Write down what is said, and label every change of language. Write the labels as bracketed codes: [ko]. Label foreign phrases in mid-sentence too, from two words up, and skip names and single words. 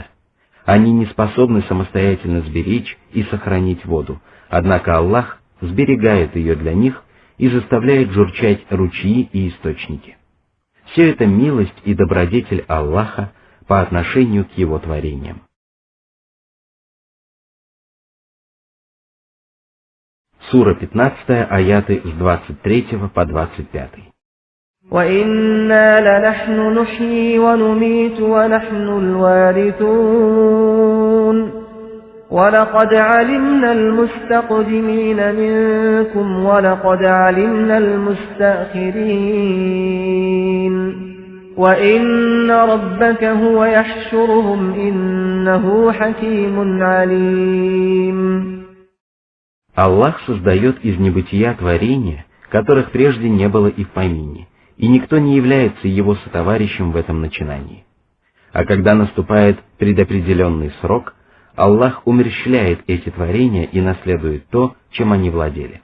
[ru] Они не способны самостоятельно сберечь и сохранить воду, однако Аллах сберегает ее для них и заставляет журчать ручьи и источники. Все это милость и добродетель Аллаха по отношению к Его творениям. Сура 15, аяты с 23 по 25. [ar] وَإِنَّا لَنَحْنُ نُحْيِي وَنُمِيتُ وَنَحْنُ الْوَارِثُونَ وَلَقَدْ عَلِمْنَا الْمُسْتَقْدِمِينَ مِنكُمْ وَلَقَدْ عَلِمْنَا الْمُسْتَأْخِرِينَ وَإِنَّ رَبَّكَ هُوَ يَحْشُرُهُمْ إِنَّهُ حَكِيمٌ عَلِيمٌ. [ru] Аллах создает из небытия творения, которых прежде не было и в помине, и никто не является его сотоварищем в этом начинании. А когда наступает предопределенный срок, Аллах умерщвляет эти творения и наследует то, чем они владели.